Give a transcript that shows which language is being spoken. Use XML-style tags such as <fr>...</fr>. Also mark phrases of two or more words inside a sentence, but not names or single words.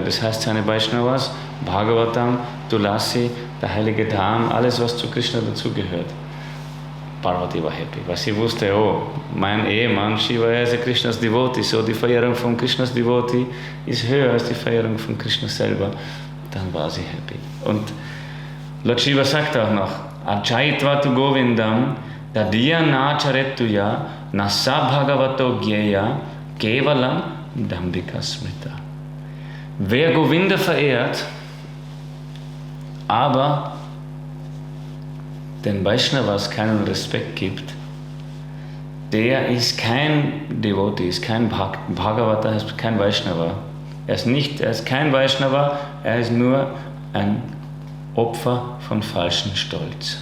<de>Das heißt, seine Vaishnavas, Bhagavatam, Tulasi, der heilige Dham, alles, was zu Krishna dazugehört. Parvati war happy, weil sie wusste, oh, mein Ehemann Shiva ist Krishnas Devotee, so die Verehrung von Krishnas Devotee ist höher als die Verehrung von Krishna selber. Dann war sie happy. Und Lord Shiva sagt auch noch,</de> <sa>Achayitvatu Govindam, Dadiya Nacharetuya, Nasa Bhagavato Gyeya, Kevalam Dambika Smrita.</sa> <de>Wer Govinda verehrt, aber den Vaishnavas keinen Respekt gibt, der ist kein Devotee, ist kein Bhagavata, ist kein Vaishnava. Er ist kein Vaishnava, er ist nur ein Opfer von falschem Stolz.</de>